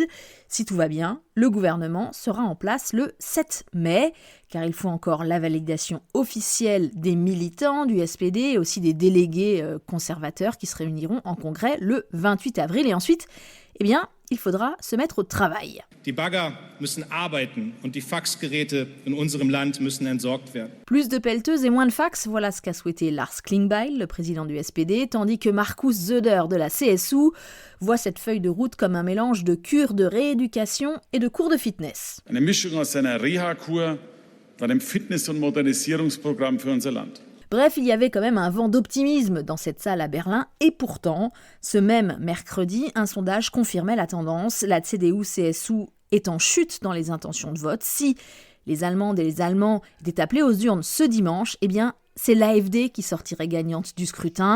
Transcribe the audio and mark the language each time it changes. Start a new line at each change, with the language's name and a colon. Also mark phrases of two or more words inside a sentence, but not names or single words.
French: Si tout va bien, le gouvernement sera en place le 7 mai, car il faut encore la validation officielle des militants du SPD et aussi des délégués conservateurs qui se réuniront en congrès le 28 avril. Et ensuite, il faudra se mettre au travail.
German: Die Bagger müssen arbeiten und die Faxgeräte in unserem Land müssen entsorgt werden.
French: Plus de pelleteuses et moins de fax, voilà ce qu'a souhaité Lars Klingbeil, le président du SPD, tandis que Markus Söder de la CSU voit cette feuille de route comme un mélange de cure de rééducation et de cours de fitness.
German: Eine Mischung aus einer Reha-Kur und einem Fitness- und Modernisierungsprogramm für unser Land.
French: Bref, il y avait quand même un vent d'optimisme dans cette salle à Berlin et pourtant, ce même mercredi, un sondage confirmait la tendance. La CDU-CSU est en chute dans les intentions de vote. Si les Allemandes et les Allemands étaient appelés aux urnes ce dimanche, c'est l'AfD qui sortirait gagnante du scrutin.